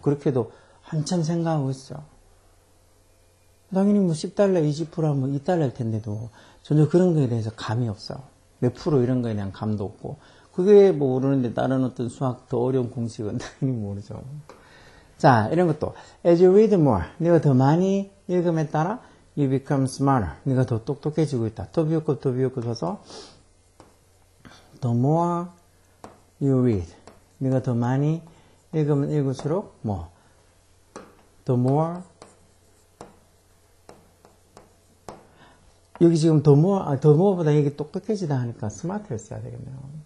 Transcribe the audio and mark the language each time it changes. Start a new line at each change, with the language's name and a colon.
Korean: 그렇게도 한참 생각하고 있어요. 당연히 뭐 10달러, 20% 하면 2달러일 텐데도 전혀 그런 거에 대해서 감이 없어요. 몇 프로 이런 거에 대한 감도 없고. 그게 뭐 모르는데 다른 어떤 수학 더 어려운 공식은 당연히 모르죠. 자, 이런 것도.
English: As you read more,
Korean: 네가 더 많이 읽음에 따라
English: you become smarter.
Korean: 네가 더 똑똑해지고 있다. 더 비교급 써서
English: the more you read.
Korean: 네가 더 많이 읽으면 읽을수록 뭐
English: the more
Korean: 여기 지금 the more보다 이게 똑똑해지다 하니까 smart를 써야 되겠네요.